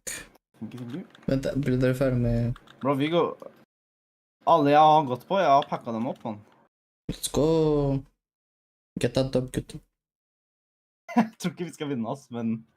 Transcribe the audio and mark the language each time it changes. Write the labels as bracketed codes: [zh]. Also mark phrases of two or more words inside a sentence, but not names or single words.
[en] Thank you. [no] Vent, blir dere ferdig med... Bro, vi går... Alle jeg har gått på, jeg har pakket dem opp, mann. [en] Let's go. Get that dub, [no] gutta. Jeg tror ikke vi skal vinne oss, men...